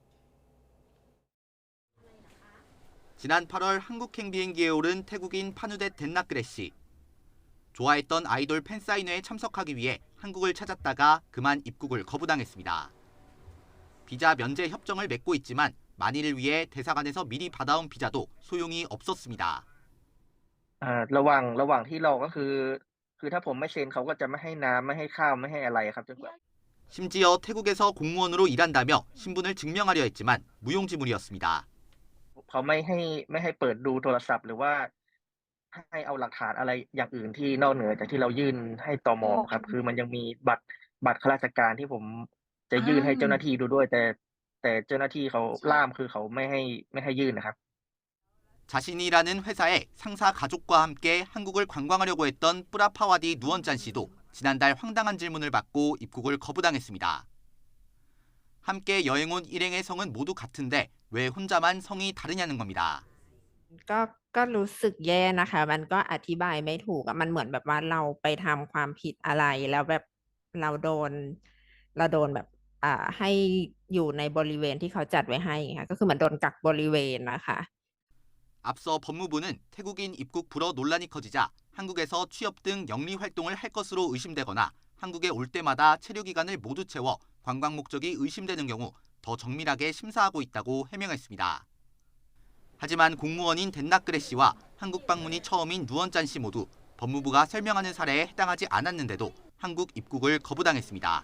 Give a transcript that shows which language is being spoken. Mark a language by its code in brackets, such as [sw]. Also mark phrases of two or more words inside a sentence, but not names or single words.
[ko] 지난 8월 한국행 비행기에 오른 태국인 파누댓 덴나크레 씨. 좋아했던 아이돌 팬사인회에 참석하기 위해 한국을 찾았다가 그만 입국을 거부당했습니다. 비자 면제 협정을 맺고 있지만 만일을 위해 대사관에서 미리 받아온 비자도 소용이 없었습니다. [th] ระหว่างที่รอก็คือถ้าผมไม่เซ็นเขาก็จะไม่ให้น้ำไม่ให้ข้าวไม่ให้อะไรครับจนกว่า [ko] 심지어 태국에서 공무원으로 일한다며 신분을 증명하려 했지만 무용지물이었습니다. [th] เขาไม่ให้เปิดดูโทรศัพท์หรือว่าให้เอาหลักฐานอะไรอย่างอื่นที่นอกเหนือจากที่เรายื่นให้ตม. ครับคือมันยังมีบัตรข้าราชการที่ผมจะยื่นให้เจ้าหน้าที่ดูด้วยแต่เจ้าหน้าที่เขาล่ามคือเขาไม่ให้ยื่นนะครับ [ko] 자신이 일하는 회사에 상사 가족과 함께 한국을 관광하려고 했던 뿌라파와디 누원짠 씨도 지난달 황당한 질문을 받고 입국을 거부당했습니다. 함께 여행 온 일행의 성은 모두 같은데 왜 혼자만 성이 다르냐는 겁니다. [th] ก็รู้สึกแย่นะคะมันก็อธิบายไม่ถูกมันเหมือนแบบว่าเราไปทำความผิดอะไรแล้วแบบเราโดนแบบให้อยู่ในบริเวณที่เขาจัดไว้ให้ค่ะก็คือเหมือนโดนกักบริเวณนะคะ [ko] 앞서 법무부는 태국인 입국 불허 논란이 커지자 한국에서 취업 등 영리 활동을 할 것으로 의심되거나 한국에 올 때마다 체류 기간을 모두 채워 관광 목적이 의심되는 경우 더 정밀하게 심사하고 있다고 해명했습니다. 하지만 공무원인 덴나크레 씨와 한국 방문이 처음인 누언짠 씨 모두 법무부가 설명하는 사례에 해당하지 않았는데도 한국 입국을 거부당했습니다.